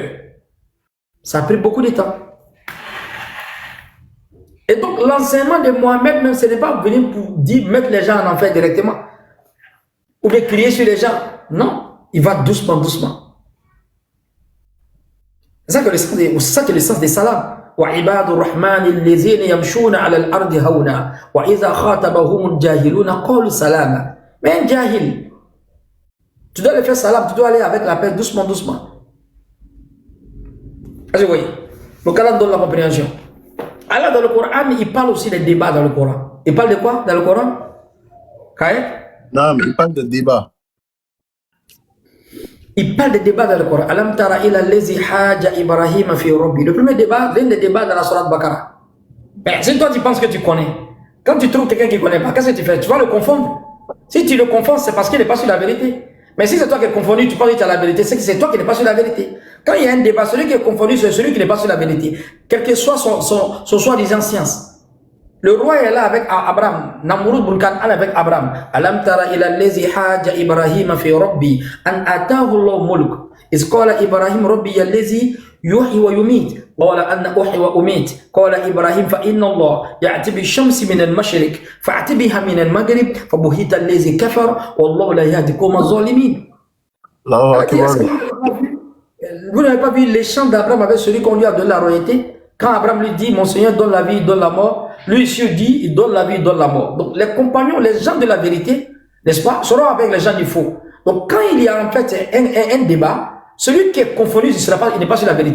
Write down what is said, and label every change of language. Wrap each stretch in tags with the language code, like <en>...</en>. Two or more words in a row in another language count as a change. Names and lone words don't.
<fr>Ça a pris beaucoup de temps. Et donc, l'enseignement de Mohamed, même, ce n'est pas venir pour dire mettre les gens en enfer directement. Ou bien crier sur les gens. Non, il va doucement. C'est ça que le sens des salams.</fr> <ar>وعباد الرحمن الذين يمشون على الأرض هونا وإذا خاطبهم الجاهلون قالوا سلاما.</ar> <fr>Mais un jahil, tu dois le faire salam, tu dois aller avec la paix doucement. Est-ce que vous voyez? Le Coran donne la compréhension. Allah dans le Coran, il parle aussi des débats dans le Coran. Il parle de quoi dans le Coran? Non, mais il parle de débat. Il parle des débats dans le Coran.</fr> <ar>ألم تر إلى الذي حاج إبراهيم في ربه.</ar> <fr>Le premier débat, l'un des débats dans la sourate Baqarah. Ben, si toi tu penses que tu connais, quand tu trouves quelqu'un qui ne connaît pas, qu'est-ce que tu fais? Tu vas le confondre. Si tu le confonds, c'est parce qu'il n'est pas sur la vérité. Mais si c'est toi qui es confondu, tu penses que tu as la vérité, c'est que c'est toi qui n'es pas sur la vérité. Quand il y a un débat, celui qui est confondu, c'est celui qui n'est pas sur la vérité. Quel que soit son soi-disant science. Le roi est là avec Abraham. Namrud Burkan avec Abraham.</fr> <ar>ألم تر إلى الذي حاج إبراهيم في ربه أن آتاه الله الملك. إذ قال إبراهيم ربي الذي يحيي ويميت. قال أنا أحيي وأميت. قال إبراهيم فإن الله يأتي بالشمس من المشرق فأت بها من المغرب فبهت الذي كفر والله لا يهدي القوم الظالمين.</ar> <fr>Vous n'avez pas vu les chants d'Abraham avec celui qu'on lui a donné la royauté? Quand Abraham lui dit, mon Seigneur donne la vie, il donne la mort, lui ici dit, il donne la vie, il donne la mort. Donc les compagnons, les gens de la vérité, n'est-ce pas, seront avec les gens du faux. Donc quand il y a en fait un débat, celui qui est confondu, il n'est pas sur la vérité.</fr>